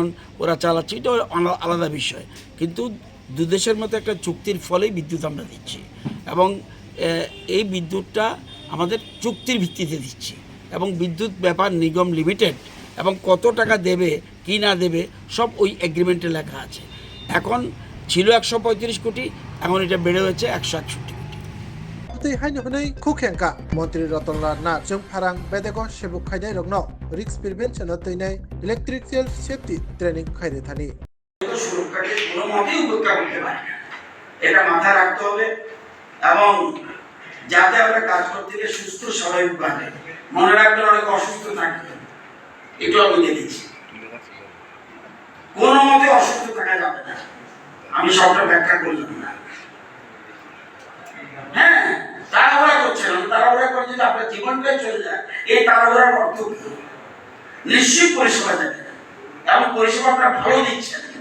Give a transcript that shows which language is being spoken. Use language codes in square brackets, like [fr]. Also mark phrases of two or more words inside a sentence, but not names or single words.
[bn] ওরা চালাচ্ছে এটা আলাদা বিষয় কিন্তু দু দেশের মধ্যে একটা চুক্তির ফলেই বিদ্যুৎ আমরা দিচ্ছি এবং এই বিদ্যুৎটা আমাদের চুক্তির ভিত্তিতে দিচ্ছি এবং বিদ্যুৎ ব্যাপার নিগম লিমিটেড এবং কত টাকা দেবে কি না দেবে সব ওই এগ্রিমেন্টে লেখা আছে এখন ছিল 135 কোটি এখন এটা বেড়ে হয়েছে 161 [trp] Tuy hai ni hunai khukhenka Mantri Ratanlal Nath chung pharang bedego sebuk khainai rokno [en] risk prevention [trp] teinai [en] electrical safety training [trp] khaide thani [bn] সুরক্ষাকে কোনো মতেই উপেক্ষা করতে পারি না এটা মাথায় রাখতে হবে এবং যাতে আমরা কাজ করতে গিয়ে সুস্থ স্বাভাবিকভাবে মনে রাখবেন অনেক অসুস্থ থাকে এটাও আমি দেখেছি কোনো মতে অসুস্থ থাকা যাবে না আমি সবটা ব্যাখ্যা করলাম না হ্যাঁ তাড়াহুড়া করছেন তাড়াহুড়া করে যদি আপনার জীবনটাই চলে যায় এই তাড়াহুড়ার অর্থ কি নিশ্চিত পরিষেবা দেবেন এবং পরিষেবা আপনারা ভালো দিচ্ছেন